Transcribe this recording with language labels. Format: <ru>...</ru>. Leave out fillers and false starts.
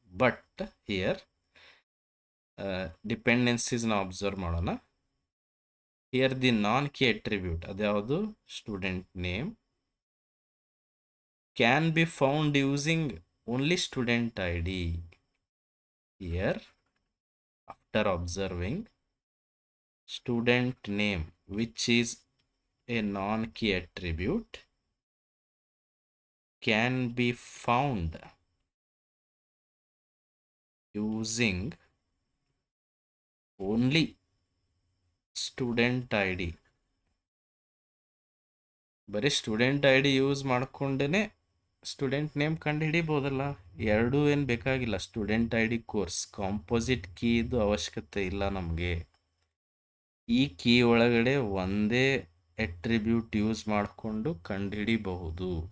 <kn>But here dependencies ನಾವು observe ಮಾಡೋಣ.</kn> <en>here the non key attribute</en> <kn>ಅದ್ಯಾವುದು?</kn> <en>Student name can be found using only student I D. Here after observing student name, which is a non-key attribute, can be found using only student ID.</en> <kn>ಬರೀ student I D use ಮಾಡ್ಕೊಂಡೇ student name ಕಂಡು ಹಿಡಿಬೋದಲ್ಲ. ಎರಡೂ ಏನು ಬೇಕಾಗಿಲ್ಲ. Student I D course composite ಕೀದು ಅವಶ್ಯಕತೆ ಇಲ್ಲ ನಮಗೆ. ಈ key ಒಳಗಡೆ ಒಂದೇ ಅಟ್ರಿಬ್ಯೂಟ್ ಯೂಸ್ ಮಾಡಿಕೊಂಡು ಕಂಡು ಹಿಡಿಬಹುದು.</kn>